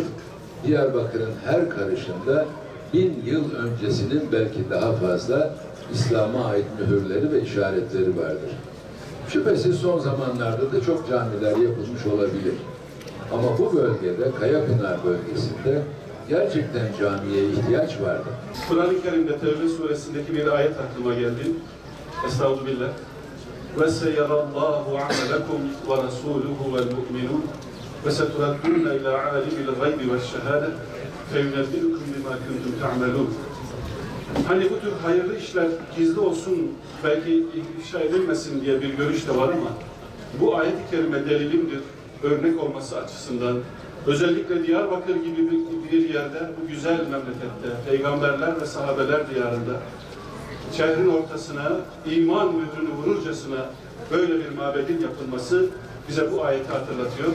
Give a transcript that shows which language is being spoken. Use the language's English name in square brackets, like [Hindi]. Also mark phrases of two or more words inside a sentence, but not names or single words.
[Turkish] Diyarbakır'ın her karışında 1000 yıl öncesinin belki daha fazla İslam'a ait mühürleri ve işaretleri vardır. Şüphesiz son zamanlarda da çok camiler yapılmış olabilir. Ama bu bölgede, Kayapınar bölgesinde gerçekten camiye ihtiyaç vardı. Kur'an-ı Kerim'de Tevbe suresindeki bir ayet aklıma geldi. Estağfirullah. [Arabic] وَسَيَرَ اللّٰهُ عَمَلَكُمْ وَرَسُولُهُ وَالْمُؤْمِنُونَ وَسَتُرَدُّونَ إِلَى عَالِمِ الْغَيْبِ وَالشَّهَادَةِ فَيُنَبِّئُكُم بِمَا كُنتُمْ تَعْمَلُونَ. [Turkish] Hani bu tür hayırlı işler gizli olsun, belki ifşa edilmesin diye bir görüş de var ama bu ayet-i kerime delilimdir, örnek olması açısından. Özellikle Diyarbakır gibi bir yerde, bu güzel memlekette, peygamberler ve sahabeler diyarında, şehrin ortasına, iman mührünü vururcasına böyle bir mabedin yapılması bize bu ayeti hatırlatıyor.